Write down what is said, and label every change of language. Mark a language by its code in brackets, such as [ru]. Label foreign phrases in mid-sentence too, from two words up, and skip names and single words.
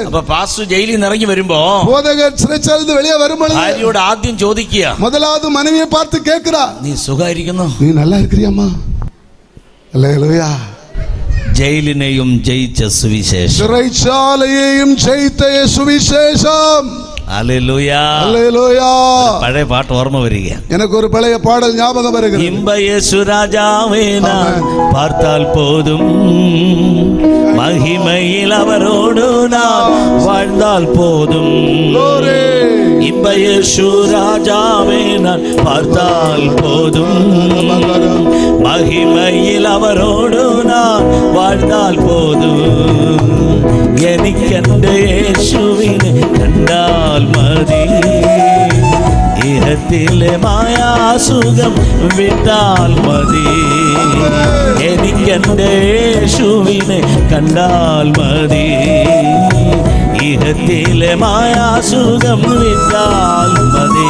[ml] അപ്പൊ പാസ്റ്റർ ജയിലിൽ നിന്ന് ഇറങ്ങി വരുമ്പോ [ta] போதகர் சிறைச்சாலையிலிருந்து வெளியே வரும்பொழுது [ml] ഭാര്യയോട് ആദ്യം ചോദിക്കുക, [ta] முதலாவது மனைவியை பார்த்து கேட்கிறா, [ml] നീ സുഖായിരിക്കുന്നോ? [ta] நீ நல்லா இருக்கிறியாம்மா? அல்லேலூயா. [ml] ജയിലിനെയും ജയിച്ച സുവിശേഷം, [ta] சிறைச்சாலையையும் ஜெயித்த சுவிசேஷம். [ml] ഹല്ലേലൂയാ, [ta] அல்லேலூயா. [ml] പഴയ പാട്ട് ഓർമ്മ വരിക. [ta] எனக்கு ஒரு பழைய பாடல் ஞாபகம் வருகிறது. இன்ப இயேசு ராஜாவே நான் பார்த்தால் போதும், மகிமையில் அவரோடு நான் வாழ்ந்தால் போதும். இன்ப இயேசு ராஜாவே நான் பார்த்தால் போதும், மகிமையில் அவரோடு நான் வாழ்ந்தால் போதும். [ml] എനിക്കെന്റെ യേശുവിനെ കണ്ടാൽ മതി, ഇഹത്തിലെ മായാസുഖം വിട്ടാൽ മതി. എനിക്കെന്റെ യേശുവിനെ കണ്ടാൽ മതി, ഇഹത്തിലെ മായാസുഖം വിട്ടാൽ മതി.